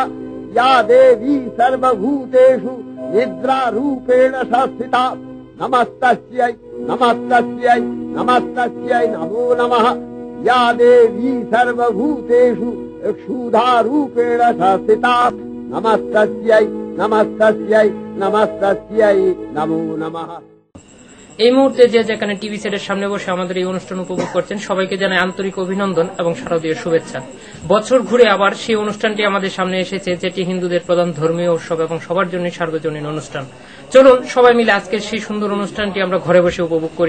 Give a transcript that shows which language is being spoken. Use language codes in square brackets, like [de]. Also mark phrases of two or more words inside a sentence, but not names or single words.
[sa] या देवी सर्वभूतेषु निद्रारूपेण संस्थिता नमस्तस्यै नमस्तस्यै नमस्तस्यै नमो नमः। या देवी सर्वभूतेषु क्षुधारूपेण संस्थिता नमस्तस्यै नमस्तस्यै नमस्तस्यै नमो नमः। [bn] এই মুহূর্তে যে যেখানে টিভি সেটের সামনে বসে আমাদের এই অনুষ্ঠান উপভোগ করছেন সবাইকে জানাই আন্তরিক অভিনন্দন এবং শারদীয় শুভেচ্ছা। বছর ঘুরে আবার সেই অনুষ্ঠানটি আমাদের সামনে এসেছে, যেটি হিন্দুদের প্রধান ধর্মীয় উৎসব এবং সবার জন্য সার্বজনীন অনুষ্ঠান। চলুন সবাই মিলে আজকের সেই সুন্দর অনুষ্ঠানটি আমরা ঘরে বসে উপভোগ করি।